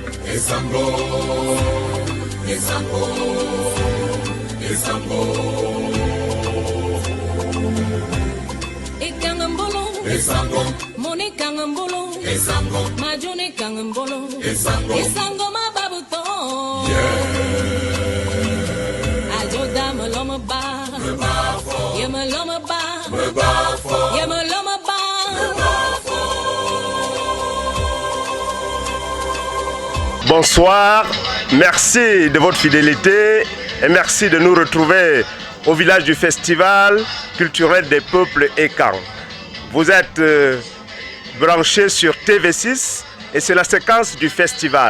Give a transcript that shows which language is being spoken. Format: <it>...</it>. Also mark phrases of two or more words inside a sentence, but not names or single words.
<fan>Esango, Moni Kangambolo, Esango, Majone Kangambolo, Esango Mababuto, Ajoda Maloma Ba, Yamaloma Ba, Yamaloma Ba.</fan> <fr>Bonsoir, merci de votre fidélité et merci de nous retrouver au village du Festival culturel des peuples Ekan. Vous êtes branchés sur TV6 et c'est la séquence du festival.</fr>